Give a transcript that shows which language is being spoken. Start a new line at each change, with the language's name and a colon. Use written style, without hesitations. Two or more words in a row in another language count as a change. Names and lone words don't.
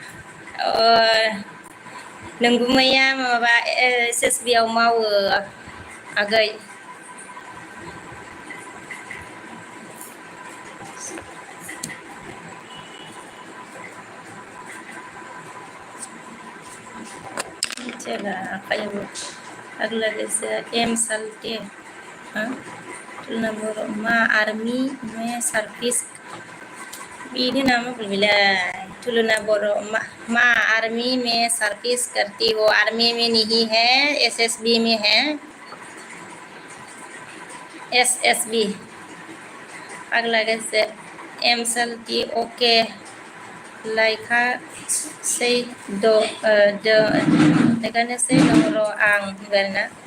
Bodo: नोंगुमैया माबा SSB आव मावो आगै चला आखायाव फाग्ला गोसो एम सालथे तुलना बर' मा
Hindi: आर्मी में
Bodo: सार्भिस बिदि नाम बोलबिलाय तुलना बर' मा
Hindi: आर्मी में सर्विस करती हो आर्मी में नहीं है SSB में है
Bodo: SSB फाग्ला गोसो एम सालथि ओके लायखासै लायखानोसै दं र' आं होनबाय आरोना